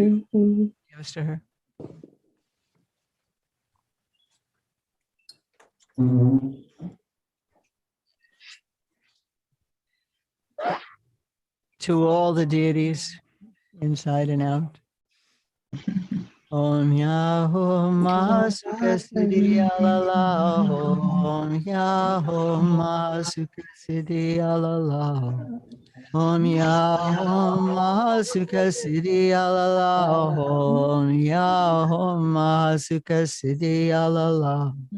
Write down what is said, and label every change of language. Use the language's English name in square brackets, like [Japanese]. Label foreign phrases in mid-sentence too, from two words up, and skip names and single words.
[English] Should I give this to her? To all the deities, inside and out. [Sanskrit] Om Yaho Mahasukha Siddhi Alala. Om Yaho Mahasukha Siddhi Alala. Om Yaho Mahasukha Siddhi Alala. Om Yaho Mahasukha Siddhi Alala.